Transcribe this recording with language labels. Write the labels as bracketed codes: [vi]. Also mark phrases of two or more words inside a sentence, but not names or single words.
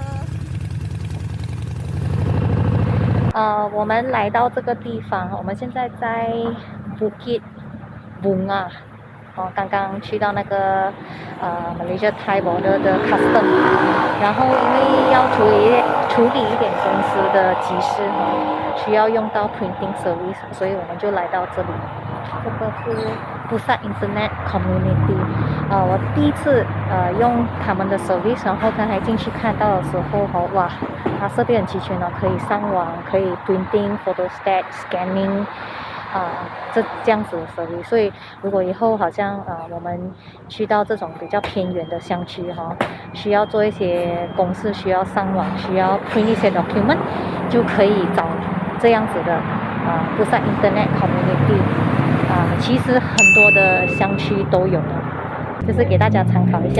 [zh] 我们来到这个地方，我们现在在 Bukit Bunga。刚刚去到那个 Malaysia [en] Thai border [zh] 的 custom， 然后因为要处理一点公司的急事需要用到 [en] printing service， [zh] 所以我们就来到这里。这个是 Pusat Internet Community，我第一次用他们的 service， 然后刚才进去看到的时候，哇，它设备很齐全可以上网，可以 [en] printing、photostat、scanning。 [zh] 这样子的 service， 所以如果以后好像我们去到这种比较偏远的乡区需要做一些公事，需要上网，需要 print 一些 document， 就可以找这样子的 Pusat Internet Community，其实很多的乡区都有的，就是给大家参考一下。